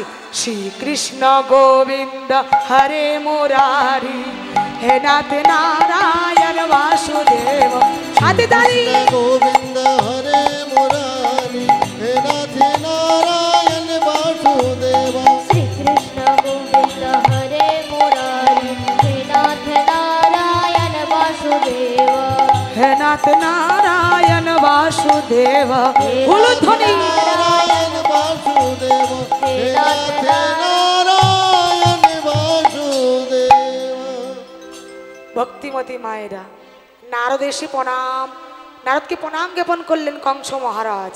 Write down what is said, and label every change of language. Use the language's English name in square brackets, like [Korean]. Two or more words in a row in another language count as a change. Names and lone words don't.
[Sanskrit] শ্রীকৃষ্ণ গোবিন্দ হরে মুরারি হে নাথ নারায়ণ বাসুদেব। [Bangla] হাতে তালি। [Sanskrit] গোবিন্দ হরে মুরারি হে নাথ নারায়ণ বাসুদেব। श्री कृष्ण गोविंद हरे मुरारी हे नाथ नारायण वासुदेव। হে নাথ নারায়ণ বাসুদেব। [Bangla] উলুধ্বনি। [Sanskrit] নারায়ণ বাসুদেব হে নাথ নারায়ণ বাসুদেব। [Bangla] ভক্তিমতী মায়েরা, নারদ এসে নারদকে প্রণাম জ্ঞাপন করলেন কংস মহারাজ।